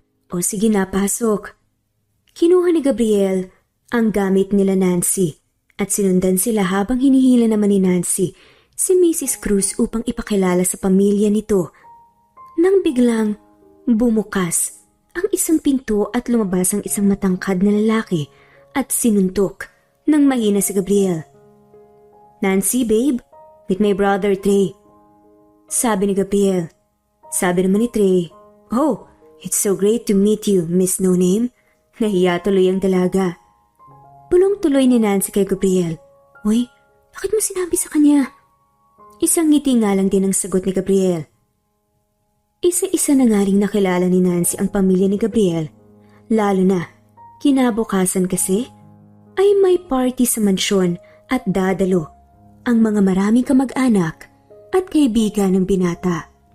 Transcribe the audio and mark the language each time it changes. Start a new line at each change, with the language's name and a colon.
Filipino: O sige na, pasok." Kinuha ni Gabriel ang gamit nila Nancy at sinundan sila habang hinihila naman ni Nancy si Mrs. Cruz upang ipakilala sa pamilya nito. Nang biglang bumukas ang isang pinto at lumabas ang isang matangkad na lalaki at sinuntok ng mahina si Gabriel.
English: "Nancy, babe, meet my brother Trey."
Filipino: Sabi ni
English: Gabriel.
Filipino: Sabi naman ni
English: Trey, "Oh, it's so great to meet you, Miss No Name."
Filipino: Nahiya tuloy ang dalaga. Bulong tuloy ni Nancy kay Gabriel. "Uy, bakit mo sinabi sa kanya?" Isang ngiti nga lang din ang sagot ni Gabriel. Isa-isa na nga ring nakilala ni Nancy ang pamilya ni Gabriel. Lalo na, kinabukasan kasi, ay may party sa mansyon at dadalo ang mga maraming kamag-anak at kaibigan ng binata.